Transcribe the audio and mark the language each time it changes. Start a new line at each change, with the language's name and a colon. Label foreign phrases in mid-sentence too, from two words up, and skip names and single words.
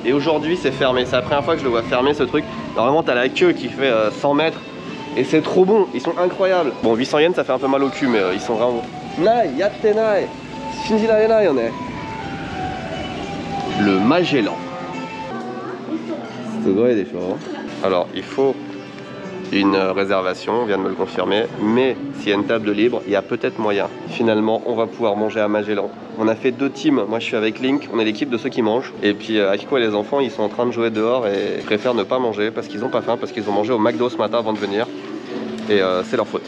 French: Et aujourd'hui, c'est fermé. C'est la première fois que je le vois fermer, ce truc. Normalement, t'as la queue qui fait 100 mètres. Et c'est trop bon. Ils sont incroyables. Bon, 800 yens, ça fait un peu mal au cul, mais ils sont vraiment...
Japanese: ない、やってない. 信じられない,
French: le Magellan. C'est vrai, des choses. Alors, il faut une réservation, on vient de me le confirmer, mais s'il y a une table de libre, il y a peut-être moyen. Finalement, on va pouvoir manger à Magellan. On a fait 2 teams, moi je suis avec Link, on est l'équipe de ceux qui mangent, et puis Akiko et les enfants, ils sont en train de jouer dehors et préfèrent ne pas manger parce qu'ils n'ont pas faim, parce qu'ils ont mangé au McDo ce matin avant de venir, et c'est leur faute.